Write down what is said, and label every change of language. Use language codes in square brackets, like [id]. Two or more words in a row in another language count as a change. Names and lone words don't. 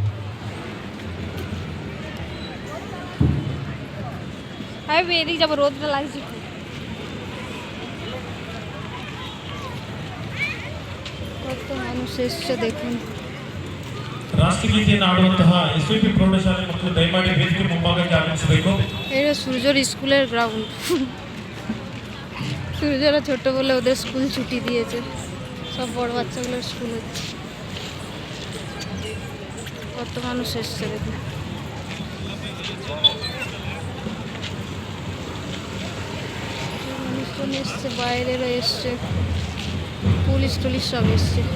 [hi] जब रोज [kn] ರಾಷ್ಟ್ರಗೀತೆಯನ್ನು ಆಡುವಂತಹ ಎಸ್ವಿಪಿ ಪ್ರೌಢಶಾಲೆ ಮಕ್ಕಳು ದಯಮಾಡಿ ವೇದಿಕೆ ಮುಂಭಾಗಕ್ಕೆ ಆಗಮಿಸಬೇಕು. [bn] সূর্যর স্কুলের গ্রাউন্ড। সূর্যরা ছোট বলে ওদের স্কুল ছুটি দিয়েছে, সব বড় বাচ্চাগুলোর স্কুল হচ্ছে। কত মানুষ এসছে দেখুন। মানুষজন এসছে, বাইরেরও এসছে, পুলিশ টুলিশ সব এসছে।